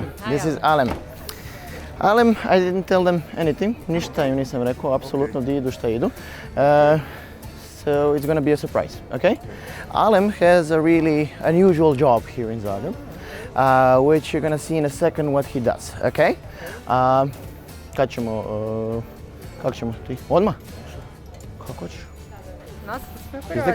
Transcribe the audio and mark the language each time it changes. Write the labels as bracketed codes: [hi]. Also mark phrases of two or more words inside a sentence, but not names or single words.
[en] This is Alem. Alem, I didn't tell them anything. [hr] Ništa im nisam rekao, apsolutno di idu šta idu. [en] So it's going to be a surprise, okay? Alem has a really unusual job here in Zagreb, which you're going to see in a second what he does, okay? [hr] Kad ćemo, kako ćemo ti? Odmah? Kako hoćeš? [pt] Nossa, tô super curiosa.